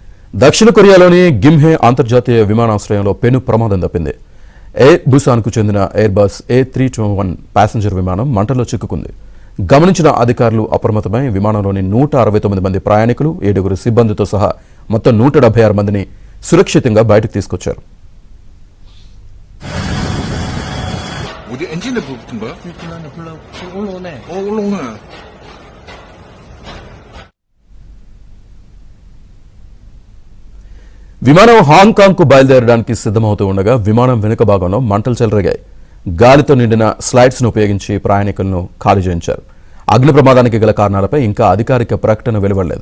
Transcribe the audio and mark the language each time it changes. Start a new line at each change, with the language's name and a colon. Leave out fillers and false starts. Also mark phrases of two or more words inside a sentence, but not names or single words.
Telugu: దక్షిణ కొరియాలోని గిమ్హే అంతర్జాతీయ విమానాశ్రయంలో పెను ప్రమాదం తప్పింది. ఎయిర్ బుసాన్కు చెందిన ఎయిర్బస్ A321 ప్యాసింజర్ విమానం మంటల్లో చిక్కుకుంది. గమనించిన అధికారులు అప్రమత్తమై విమానంలోని 169 మంది ప్రయాణికులు, 7 సిబ్బందితో సహా మొత్తం 176 మందిని సురక్షితంగా బయటకు తీసుకొచ్చారు.
Korean: 어디 엔진에 불 붙은 거야? 올라오네. 올라오네.
Telugu: విమానం హాంకాంగ్కు బయలుదేరడానికి సిద్ధమవుతూ ఉండగా విమానం వెనుక భాగంలో మంటలు చెలరేగాయి. గాలితో నిండిన స్లైడ్స్ను ఉపయోగించి ప్రయాణికులను ఖాళీ చేయించారు. అగ్ని ప్రమాదానికి గల కారణాలపై ఇంకా అధికారిక ప్రకటన వెలువడలేదు.